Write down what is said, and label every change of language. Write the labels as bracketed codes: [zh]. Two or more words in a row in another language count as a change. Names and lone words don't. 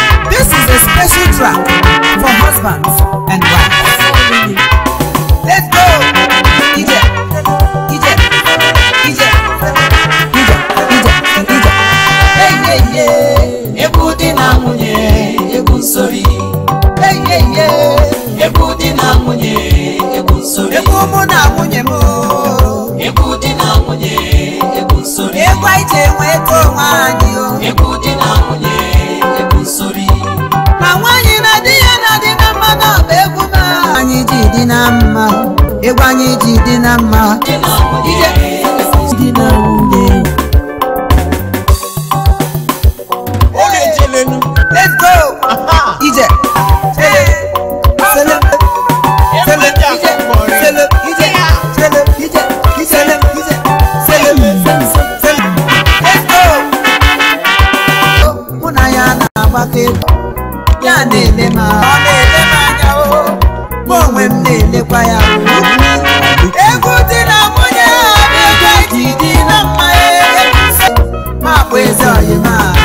[en] This is a special track for husbands. and wife. Let's go! [ig] Ije, ije, ije, ije, ije, ije. [en] Hey, yeah, yeah. [ig] Egwu di na nwunye, egwu nsori. [en] Hey, yeah, yeah. [ig] Egwu di na nwunye, egwu nsori. Egwu mụ na nwunye m. Egwu di na nwunye, egwu nsori. Egwu anyị ji enweta onwe anyị o. Egwu di na nwunye, egwu nsori. Ma nwaanyị na di ya na-adị na mma, na ọ bụ egwu ma anyị ji dị na mma. Egwu anyị ji dị na mma. Di na nwunye, Ije egwu nsori. di na nwunye. Oge jelenu. [en] Let's go. [ig] Aha. Ije. Sele. Sele. Ije. Sele. Ije. Sele. Ije. Ije. Sele. Ije. Sele. Sele. [en] Let's go. [ig] Mụ na ya na-agbakọ egwu. Ya na-ele m anya. Ọ na-ele m anya, o. Mụ onwe m na-elekwa ya. Egwu dị na nwunye a bụ ego eji dị na mma, eh. Ma bụ eze ọyị m a.